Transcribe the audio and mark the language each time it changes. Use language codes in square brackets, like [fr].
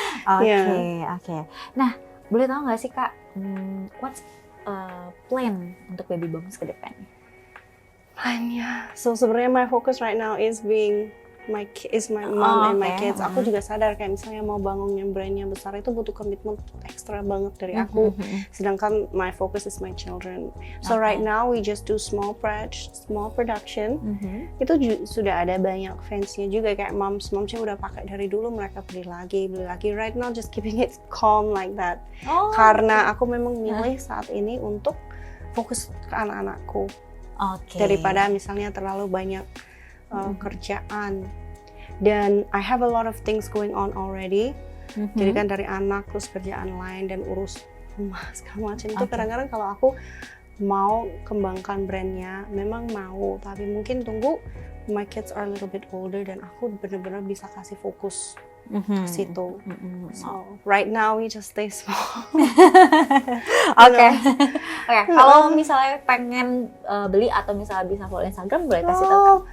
[id] Oke. Nah, boleh tahu nggak sih Kak, [en] what's plan [id] untuk baby booms ke depannya? [en] Plannya, so sebenarnya my focus right now is my mom and my kids. [id] Aku juga sadar kayak misalnya mau bangun yang brandnya besar itu butuh komitmen ekstra banget dari aku. [en] Sedangkan my focus is my children. So right now we just do small production. [id] Itu sudah ada banyak fansnya juga kayak momsnya udah pakai dari dulu, mereka beli lagi. [en] Right now just keeping it calm like that. [id] Karena aku memang milih saat ini untuk fokus ke anak-anakku. Daripada misalnya terlalu banyak kerjaan. [en] Dan I have a lot of things going on already. [id] Jadi kan dari anak terus kerjaan lain dan urus rumah segala macam itu kadang-kadang kalau aku mau kembangkan brandnya memang mau, tapi mungkin tunggu [en] my kids are a little bit older [id] dan aku benar-benar bisa kasih fokus ke situ. [en] So right now we just stay small. Oke. [id] Kalau misalnya pengen beli atau misalnya bisa follow Instagram, boleh kasih tahu kan?